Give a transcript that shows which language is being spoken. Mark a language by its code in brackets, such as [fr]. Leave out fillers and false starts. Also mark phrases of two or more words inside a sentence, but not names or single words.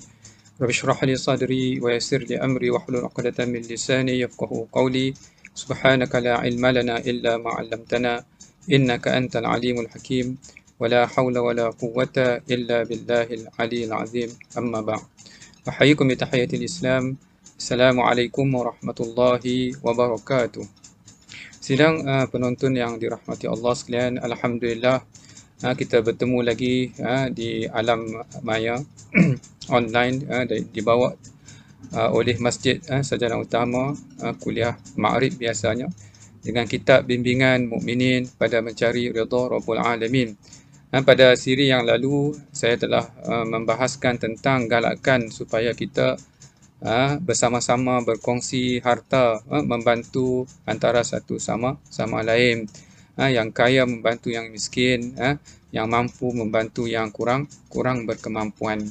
[ar] رب اشرح لي صدري ويسر لي أمري واحلل عقدة من لساني يفقهوا قولي. سبحانك لا علم لنا إلا ما علمتنا إنك أنت العليم الحكيم. ولا حول ولا قوة إلا بالله العلي العظيم. أما بعد. أحييكم بتحية الإسلام. السلام عليكم ورحمة الله وبركاته. [ms] Sidang penonton yang dirahmati Allah sekalian, Alhamdulillah kita bertemu lagi di alam maya online, dibawa oleh Masjid Sarjana Utama kuliah Ma'arif biasanya, dengan kitab bimbingan mukminin pada mencari redha [ar] رب العالمين. [ms] Pada siri yang lalu saya telah membahaskan tentang galakan supaya kita bersama-sama berkongsi harta, membantu antara satu sama lain, yang kaya membantu yang miskin, yang mampu membantu yang kurang berkemampuan.